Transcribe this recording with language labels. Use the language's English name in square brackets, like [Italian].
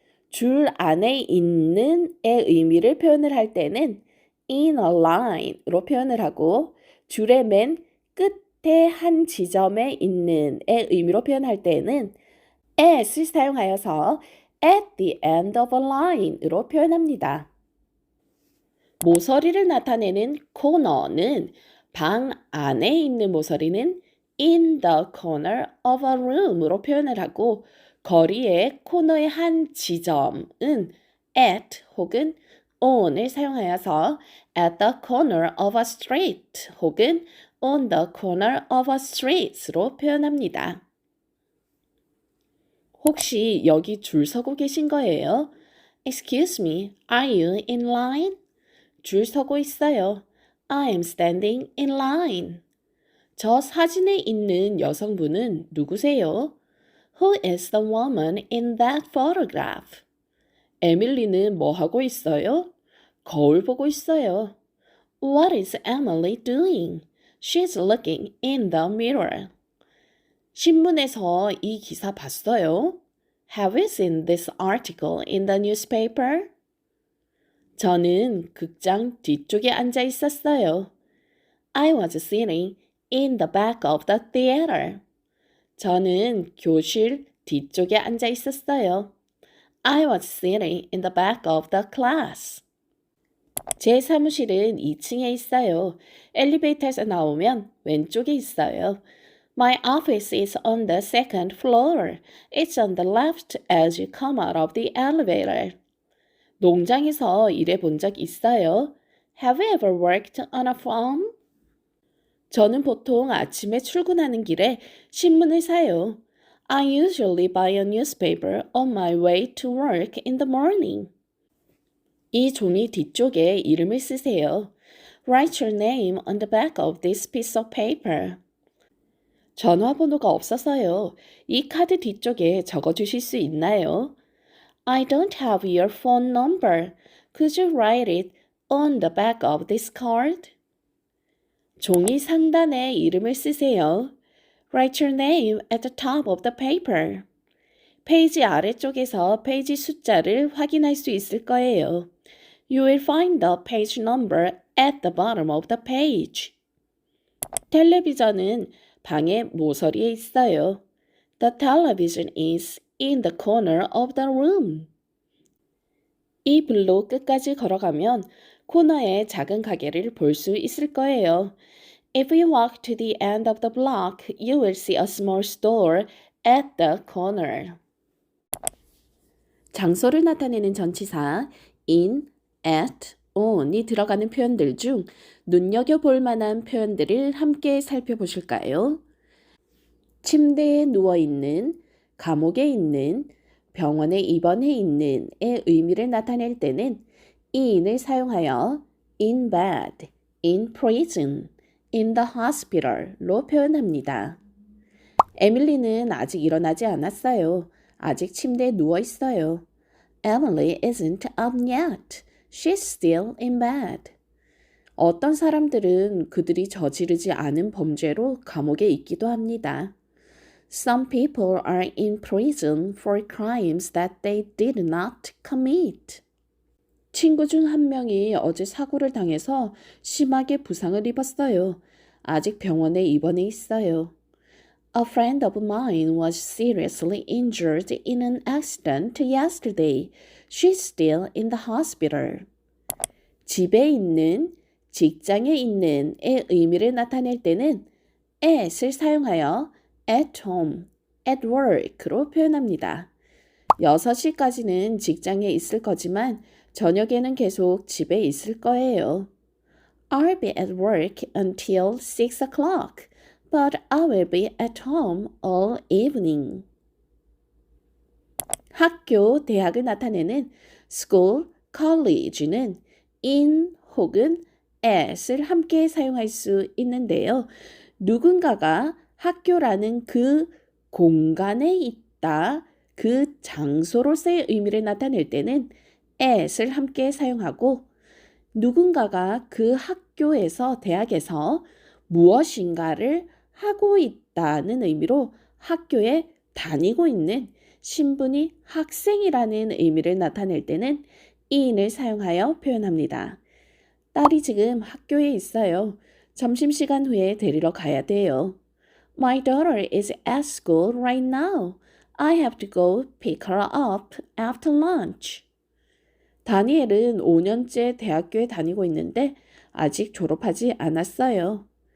[Korean] 줄 안에 있는의 의미를 표현을 할 때는 [English] in a line [Korean] 로 표현을 하고 줄의 맨 끝에 한 지점에 있는의 의미로 표현할 때는 at을 사용하여서 [English] at the end of a line [Korean] 으로 표현합니다. 모서리를 나타내는 corner는 방 안에 있는 모서리는 [English] in the corner of a room [Korean] 으로 표현을 하고 거리의 코너의 한 지점은 at 혹은 on을 사용하여서 [English] at the corner of a street [Korean] 혹은 [English] on the corner of a street [Korean] 로 표현합니다. 혹시 여기 줄 서고 계신 거예요? [English] Excuse me, are you in line? [Korean] 줄 서고 있어요. [English] I am standing in line. [Korean] 저 사진에 있는 여성분은 누구세요? [English] Who is the woman in that photograph? [Korean] 에밀리는 뭐 하고 있어요? 거울 보고 있어요. [English] What is Emily doing? She's looking in the mirror. [Korean] 신문에서 이 기사 봤어요? [English] Have you seen this article in the newspaper? [Korean] 저는 극장 뒤쪽에 앉아 있었어요. [English] I was sitting in the back of the theater. [Korean] 저는 교실 뒤쪽에 앉아 있었어요. [English] I was sitting in the back of the class. [Korean] 제 사무실은 2층에 있어요. 엘리베이터에서 나오면 왼쪽에 있어요. [English] My office is on the second floor. It's on the left as you come out of the elevator. [Korean] 농장에서 일해본 적 있어요? [English] Have you ever worked on a farm? [Korean] 저는 보통 아침에 출근하는 길에 신문을 사요. [English] I usually buy a newspaper on my way to work in the morning. [Korean] 이 종이 뒤쪽에 이름을 쓰세요. [English] Write your name on the back of this piece of paper. [Korean] 전화번호가 없어서요. 이 카드 뒤쪽에 적어주실 수 있나요? [English] I don't have your phone number. Could you write it on the back of this card? [Korean] 종이 상단에 이름을 쓰세요. [English] Write your name at the top of the paper. [Korean] 페이지 아래쪽에서 페이지 숫자를 확인할 수 있을 거예요. [English] You will find the page number at the bottom of the page. [Korean] 텔레비전은 방의 모서리에 있어요. [English] The television is in the corner of the room. [Korean] 이 블록 끝까지 걸어가면 코너에 작은 가게를 볼 수 있을 거예요. [English] If you walk to the end of the block, you will see a small store at the corner. [Korean] 장소를 나타내는 전치사 in, at, on이 들어가는 표현들 중 눈여겨볼 만한 표현들을 함께 살펴보실까요? 침대에 누워있는, 감옥에 있는, 병원에 입원해 있는의 의미를 나타낼 때는 in을 사용하여 [English] in bed, in prison, in the hospital [Korean] 로 표현합니다. 에밀리는 아직 일어나지 않았어요. 아직 침대에 누워 있어요. [English] Emily isn't up yet. She's still in bed. [Korean] 어떤 사람들은 그들이 저지르지 않은 범죄로 감옥에 있기도 합니다. [English] Some people are in prison for crimes that they did not commit. [Korean] 친구 중 한 명이 어제 사고를 당해서 심하게 부상을 입었어요. 아직 병원에 입원해 있어요. [English] A friend of mine was seriously injured in an accident yesterday. She's still in the hospital. [Korean] 집에 있는, 직장에 있는의 의미를 나타낼 때는 at을 사용하여 [English] at home, at work [Korean] 로 표현합니다. 6시까지는 직장에 있을 거지만 저녁에는 계속 집에 있을 거예요. [English] I'll be at work until 6 o'clock, but I will be at home all evening. [Korean] 학교, 대학을 나타내는 school, college는 in 혹은 at을 함께 사용할 수 있는데요. 누군가가 학교라는 그 공간에 있다, 그 장소로서의 의미를 나타낼 때는 at을 함께 사용하고 누군가가 그 학교에서 대학에서 무엇인가를 하고 있다는 의미로 학교에 다니고 있는 신분이 학생이라는 의미를 나타낼 때는 in을 사용하여 표현합니다. 딸이 지금 학교에 있어요. 점심시간 후에 데리러 가야 돼요. [English] My daughter is at school right now. I have to go pick her up after lunch. [Korean] 다니엘은 5년째 대학교에 다니고 있는데 아직 졸업하지 않았어요.